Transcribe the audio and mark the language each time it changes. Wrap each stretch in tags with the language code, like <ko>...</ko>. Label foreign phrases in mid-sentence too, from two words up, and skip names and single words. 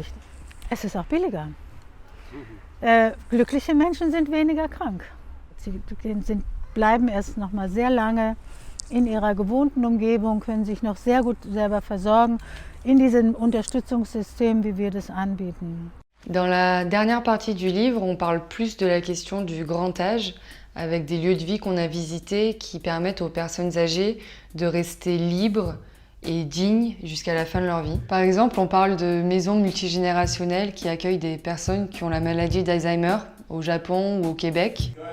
<de>Es ist auch billiger. Glückliche Menschen sind weniger krank. Sie bleiben erst noch mal sehr lange in ihrer gewohnten Umgebung, können sich noch sehr gut selber versorgen in diesem Unterstützungssystem, wie wir das anbieten.</de> <fr>Dans la dernière partie du livre, on parle plus de la question du grand âge, avec des lieux de vie qu'on a visités qui permettent aux personnes âgées de rester libres et dignes jusqu'à la fin de leur vie. Par exemple, on parle de maisons multigénérationnelles qui accueillent des personnes qui ont la maladie d'Alzheimer au Japon ou au Québec.</fr>